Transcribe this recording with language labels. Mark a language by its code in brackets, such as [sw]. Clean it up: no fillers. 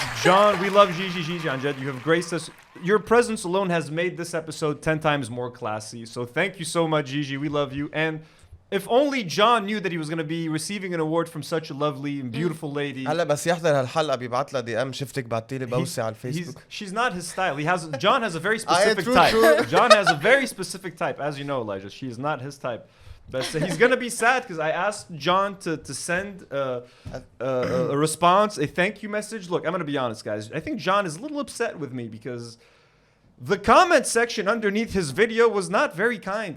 [en] John, we love Gigi Anjad. You have graced us. Your presence alone has made this episode 10 times more classy. So thank you so much, Gigi. We love you. And if only John knew that he was going to be receiving an award from such a lovely and beautiful lady. [ar] هلا بس يحضر هالحلقة بيبعت لها دي ام شفتك بعتي لي بوسة على الفيسبوك. [en] She's not his style. John has a very specific type. John has a very specific type, as you know, Elijah. She is not his type. But he's going to be sad because I asked John to send a response, a thank you message. Look, I'm going to be honest, guys. I think John is a little upset with me because the comment section underneath his video was not very kind.